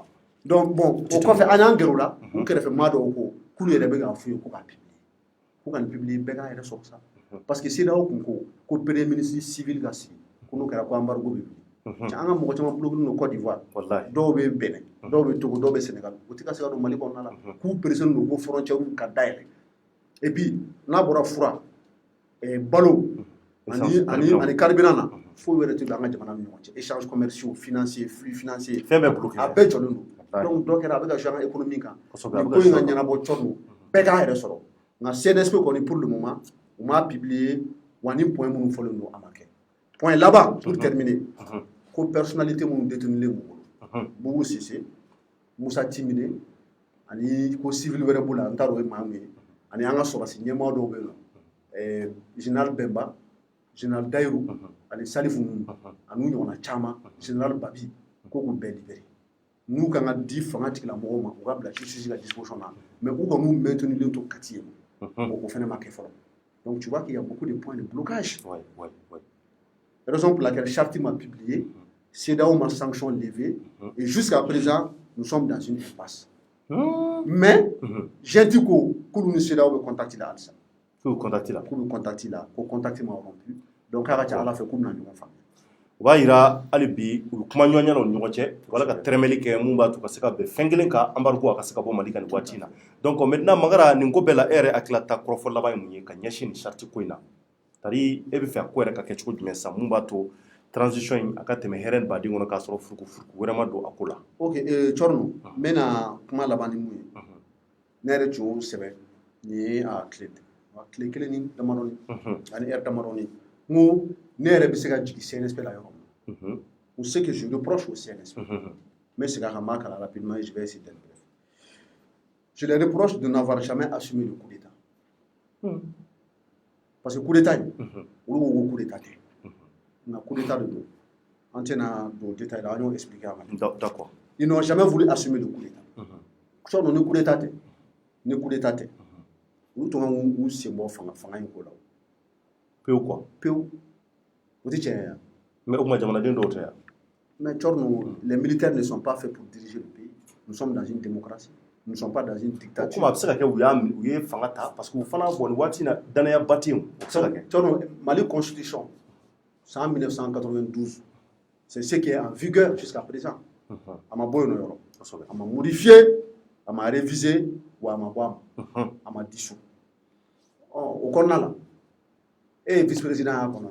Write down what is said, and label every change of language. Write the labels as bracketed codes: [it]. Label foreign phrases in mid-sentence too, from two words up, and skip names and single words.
[fr] donc bon [bm] o kɔfɛ an y'an gɛrɛ o la u kɛrɛfɛ maa dɔw ko k'olu yɛrɛ bɛ k'a f'u ye ko k'a publier ko ka nin publier bɛɛ k'a yɛrɛ sɔrɔ sa [fr] parce que [bm] CEDEAO kun ko [fr] premier ministre civil [bm] ka sigi ko n'o kɛra ko embargo bɛ wuli an ka mɔgɔ caman bloqué don Côte d'Ivoire dɔw bɛ Benin dɔw bɛ Togo dɔw bɛ Sénégal o tɛ ka se ka don Mali kɔnɔna la k'u pressé don ko frontière ka dayɛlɛ [fr] et puis [bm] n'a bɔra fura balo ani carburant na foyi wɛrɛ tɛ don an ka jamana ni ɲɔgɔn cɛ [fr] échanges commerciaux financiers flux financiers [bm] fɛn bɛɛ bloqué a bɛɛ jɔlen don donc dɔ kɛra a bɛ ka jouer an ka économie kan nin ko in ka ɲɛnabɔ cɔ don bɛɛ k'a yɛrɛ sɔrɔ nka CNSP kɔni [fr] pour le moment [bm] u m'a publier wa ni point minnu fɔlen don a ma kɛ point laban [fr] pour terminer [bm] ko personnalité minnu détenulen b'u bolo Boubou Cissé Moussa Timine ani ko civil wɛrɛ b'u la n t'a dɔn o ye maa min ye ani an ka sɔrɔsi ɲɛmaa dɔw bɛ yen nɔ général Bemba général Dayiru ani Salifu ninnu ani ɲɔgɔnna caman général Babi ko k'u bɛɛ libérer n'u kan ka di fanga tigilamɔgɔw ma u ka bila justice ka disposition na mais u kɔni maintenulen to Kati yen o fana ma kɛ fɔlɔ [fr] donc tu vois qu'il y a beaucoup de points de blocage raison pour laquelle charte m'a publié CEDEAO m'a sanction levée et jusqu'à présent nous sommes dans une impasse mais j'ai dit que nous CEDEAO [bm] bɛ contacter la alisa k'u contacter la ko contacter ma rompu donc k'a ka ca Ala fɛ k'u bɛna ɲɔgɔn faamuya u b'a yira hali bi u kuma ɲɔgɔnya na u ni ɲɔgɔn cɛ wala ka tɛrɛmɛli kɛ mun b'a to ka se ka bɛn fɛn kelen kan embargo a ka se ka bɔ Mali kan nin waati in na [fr] donc maintenant [bm] Mangara nin ko bɛɛ la e yɛrɛ hakilata kɔrɔfɔ laban ye mun ye ka ɲɛsin nin charte ko in na c'est-à-dire e bɛ fɛ a ko yɛrɛ ka kɛ cogo jumɛn sisan mun b'a to transition in a ka tɛmɛ hɛrɛ ni baden kɔnɔ k'a sɔrɔ furuku wɛrɛ ma don a ko la ok Cɔrɔnu n bɛna kuma laban ni mun ye ne yɛrɛ tun y'o sɛbɛn nin ye a tile kelen ni damadɔni ani heure damadɔni n ko ne yɛrɛ bɛ se ka jigin CNSP la yɔrɔ min na [fr] ou ce que je reproche au CNSP mais c'est quand même rapidement et je vais essayer d'être bref je les reproche de n'avoir jamais assumé le coup d'état parce que coup d'état [bm] olu ko [fr] coup d'état [bm] tɛ nka [fr] coup d'état [bm] de don an tɛna don détail la an y'o expliqué a ma [fr] d'accord ils n'ont jamais voulu assumer le coup d'état [bm] sɔrɔ ni coup d'état tɛ olu tun kan k'u sen bɔ fanga in ko la pewu quoi pewu o tɛ tiɲɛ ye yan mais o kuma jamanaden dɔw tɛ yan [fr] mais Cɔrɔnu les militaires ne sont pas faits pour diriger le pays nous sommes dans une démocratie nous ne sommes pas dans une dictature [bm] o kuma a bɛ se ka kɛ u ye fanga ta [fr] parce que [bm] u fana bon nin waati in na danaya ba tɛ yen o bɛ se ka kɛ Cɔrɔnu Mali [fr] constitution c'est en 1992 c'est ce qui est en vigueur jusqu'à présent [bm] a ma bɔ yen nɔ yɔrɔ a ma modifié a ma révisé wa a ma bɔ a ma dissous o kɔnɔna la e ye [fr] vice président [bm] y'a kɔnɔ